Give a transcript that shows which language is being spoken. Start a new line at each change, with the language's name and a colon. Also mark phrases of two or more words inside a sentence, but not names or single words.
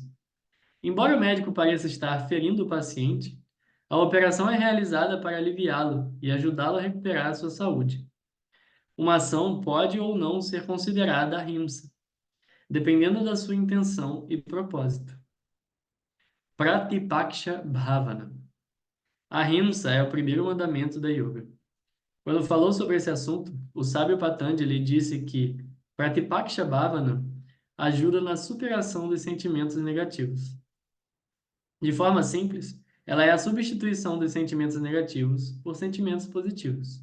Portuguese: Embora o médico pareça estar ferindo o paciente, a operação é realizada para aliviá-lo e ajudá-lo a recuperar a sua saúde. Uma ação pode ou não ser considerada ahimsa, dependendo da sua intenção e propósito.
Sanskrit: Pratipaksha Bhavana.
Portuguese: Ahimsa é o primeiro mandamento da yoga. Quando falou sobre esse assunto, o sábio Patanjali disse que
Sanskrit: Pratipaksha Bhavana
Portuguese: ajuda na superação dos sentimentos negativos. De forma simples, ela é a substituição dos sentimentos negativos por sentimentos positivos.